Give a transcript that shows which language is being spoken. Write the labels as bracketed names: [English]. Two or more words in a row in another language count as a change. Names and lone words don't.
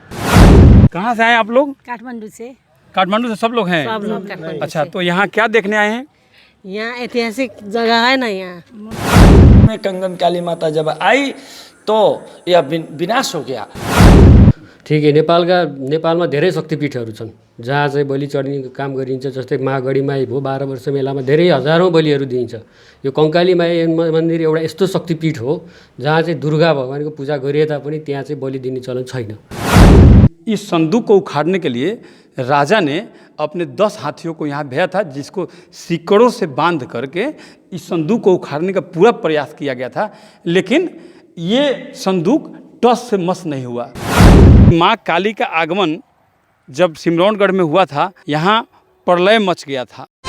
[Hindi] कहाँ से आए आप लोग? काठमांडू से। काठमांडू से सब लोग हैं? सब लोग काठमांडू। अच्छा, तो यहाँ क्या देखने आए हैं? यहाँ ऐतिहासिक जगह है ना। यहाँ में कंगन काली माता जब आई तो यह विनाश हो गया। ठीक है, [Nepali] नेपालमा धेरै शक्तिपीठहरू छन् जहाँ चाहिँ बलि चढ्ने काम गरिन्छ। जस्तै महागढी माई भयो, 12 वर्ष मेलामा धेरै हजारौँ बलिहरू दिइन्छ। यो कङ्काली माई मन्दिर एउटा यस्तो शक्तिपीठ हो जहाँ चाहिँ दुर्गा भगवानको पूजा गरिए तापनि त्यहाँ चाहिँ बलि दिने चलन छैन। [Hindi] इस संदूक को उखाड़ने के लिए राजा ने अपने 10 हाथियों को यहाँ भेजा था, जिसको सीकड़ों से बांध करके इस संदूक को उखाड़ने का पूरा प्रयास किया गया था, लेकिन ये संदूक टस से मस नहीं हुआ। माँ काली का आगमन जब सिमरौनगढ़ में हुआ था, यहाँ प्रलय मच गया था।